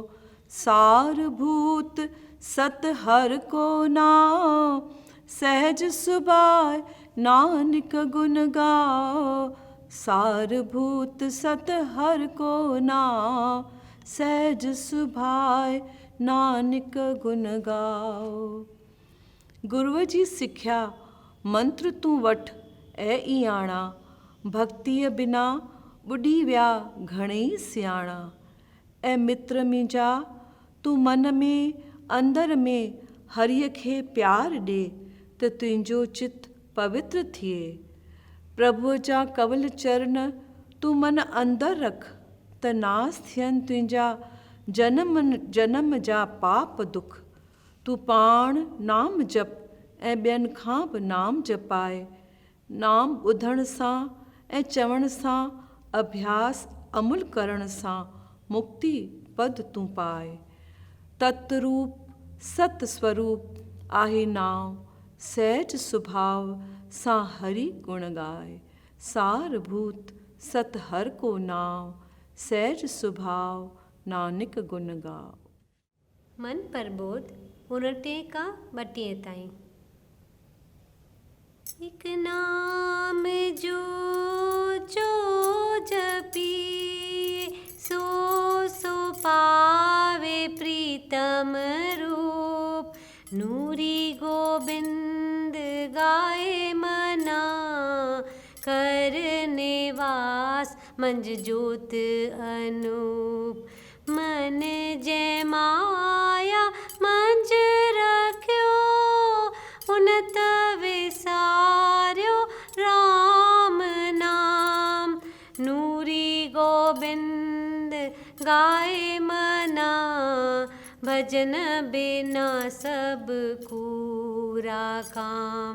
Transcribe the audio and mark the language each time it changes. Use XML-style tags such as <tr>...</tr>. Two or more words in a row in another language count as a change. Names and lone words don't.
<hi>सारभूत सत हर को नाम, सहज सुबाय नानक गुण गाओ, सारभूत सत हर को नाम, सहज सुभाय नानक गुण गाओ।</hi> <sd>गुरुअ जी सिख्या मंत्र तूं वठ ऐं इयाणा, भक्तीअ बिना ॿुॾी विया घणेई सियाणा, ऐं मित्र मुंहिंजा तूं मन में अंदर में हरीअ खे प्यार ॾे, त तुंहिंजो चित पवित्र थिए। प्रभुअ जा कवल चरण तूं मन अंदर रख, त नास थियनि तुंहिंजा जन्म जन्म जा पाप दुख। तूं पाण नाम जप ऐं ॿियनि खां बि नाम जपाए। नाम ॿुधण सां ऐं चवण सां, अभ्यास अमुल करण सां मुक्ति पद तूं पाए। तत्रूप सत स्वरूप आहे नाम, सहज सुभाव सां हरि गुण गाए।</sd> <hi>सारभूत सत हर को नाम, सहज सुभाव नानक गुण गाओ।</hi> <sd>मन प्रबोध 29 का 32 ताईं।</sd> <hi>एक नाम जो जपी सो सो पावे प्रीतम रूप। नूरी गोबिंद गाए मना, कर निवास मंज ज्योत अनूप। मन जय माया मंज रख्यो, उनत विसार्यो राम नाम। नूरी गोबिंद गाए मना, भजन बिना सब कूरा काम।</hi>